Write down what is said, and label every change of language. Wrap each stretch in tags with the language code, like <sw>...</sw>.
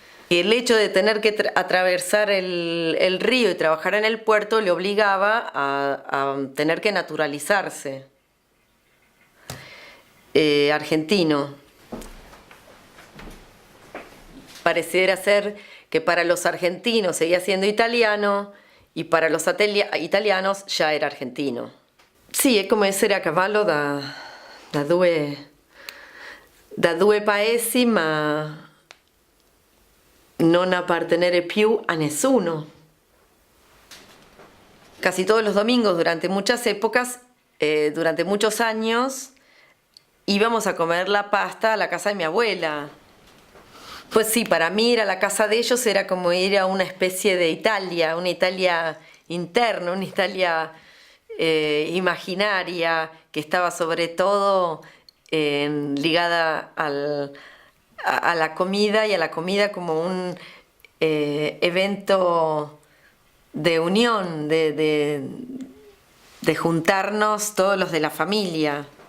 <es>Y el hecho de tener que atravesar el río y trabajar en el puerto le obligaba a tener que naturalizarse argentino. Pareciera ser que para los argentinos seguía siendo italiano y para los italianos ya era argentino.</es> <it>Sì, è come essere a cavallo da due paesi, ma non appartenere più a nessuno.</it> <es>Casi todos los domingos, durante muchas épocas, durante muchos años, íbamos a comer la pasta a la casa de mi abuela. Pues sí, para mí ir a la casa de ellos era como ir a una especie de Italia, una Italia interna, una Italia imaginaria, que estaba sobre todo ligada a la comida, y a la comida como un evento de unión, de juntarnos todos los de la familia.</es>